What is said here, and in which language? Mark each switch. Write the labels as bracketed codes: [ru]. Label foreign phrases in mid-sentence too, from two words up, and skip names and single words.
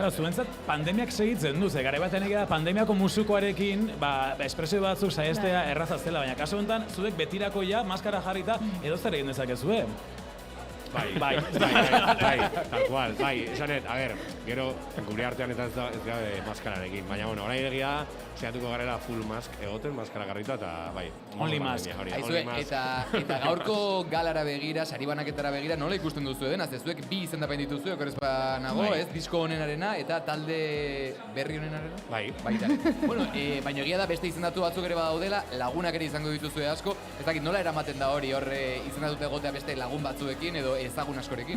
[eu] Claro, zuentzat pandemiak segitzen du, gare batean egia pandemiako musukoarekin, espresio batzuk saiestea erraza zela, baina kasu honetan, zuek betirako ja, maskara jarrita, edo zer egin dezakezue. Bai, [es] tal cual, [eu] esanet, [es] a ver, [eu] gero, gure artean eta ez gabe maskararekin, baina, bueno, orain egia, saiatuko garela [en] full mask [eu] egoten, maskara garrita, eta bai. [en] Only mask. [eu] Aizue, eta gaurko galara begira, sari banaketara begira, nola ikusten duzu eden? Zuek bi izendapen dituzue, okorez nago, ez? Disko honenarena eta talde berri honenarena? Bai. Baita. Bueno, baina egia da beste izendatu batzuk ere badaudela, lagunak ere izango dituzue asko, ez dakit nola eramaten da hori horre izendatuta egotea beste lagun batzuekin edo ezagun askorekin?